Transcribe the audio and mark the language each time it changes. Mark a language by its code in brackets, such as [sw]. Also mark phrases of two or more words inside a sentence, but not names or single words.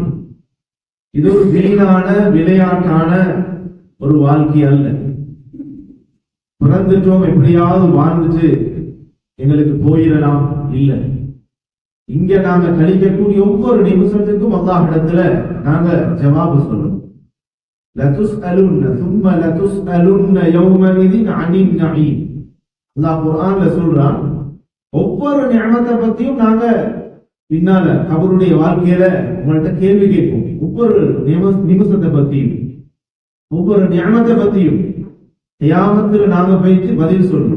[ta] இது ஒரு வீணான விளையாட்டான ஒரு வாழ்க்கை அல்ல. பிறந்துட்டோம், எப்படியாவது வாழ்ந்துட்டு எங்களுக்கு போயிடலாம் இல்லை. இங்க நாங்க கழிக்கக்கூடிய ஒவ்வொரு நிமிஷத்துக்கும் அல்லாஹ் இடத்துல நாங்க ஜவாபு சொல்லணும். [ar] லதுஸ்அலுன்ன ثم لتسألن يومئذ عن النعيم. [ta] அல்லாஹ் குர்ஆன்ல சொல்றான், ஒவ்வொரு நிஅமத்தை பத்தியும் நாங்க பின்னால கபருடைய வாழ்க்கையில உங்கள்ட்ட கேள்வி கேட்போம். ஒவ்வொரு நிமிஷத்தை பத்தியும், ஒவ்வொரு நிஅமத்தை பத்தியும் கியாமத்துல நாங்க போயிட்டு பதில் சொல்லணும்.